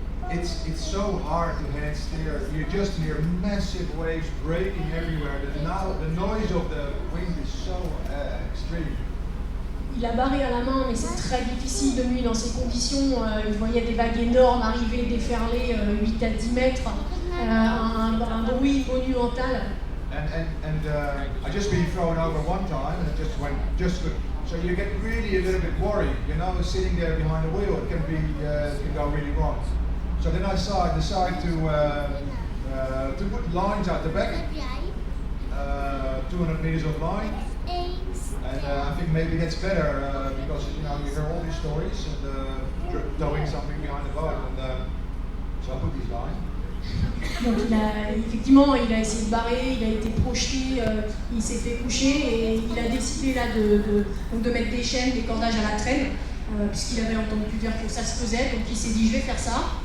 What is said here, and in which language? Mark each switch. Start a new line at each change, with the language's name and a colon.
English: It's so hard to hand steer. You just hear massive waves breaking everywhere. The noise of the wind is so extreme.
French: Il a barré à la main, mais c'est très difficile de nuit dans ces conditions. Je voyais des vagues énormes arriver, déferler 8 à 10 mètres, un bruit monumental.
English: And I just been thrown over one time, and it just went good. So you get really a little bit worried, you know, sitting there behind the wheel. It can go really wrong. So then I decided to put lines out the back, 200 meters of line, and I think maybe that's better because you hear all these stories and towing something behind the boat, and so I put these lines.
French: Donc effectivement, il a essayé de barrer, il a été projeté, il s'est fait coucher et il a décidé là de mettre des chaînes, des cordages à la traîne, puisqu'il avait entendu dire que ça se faisait, donc il s'est dit je vais faire ça.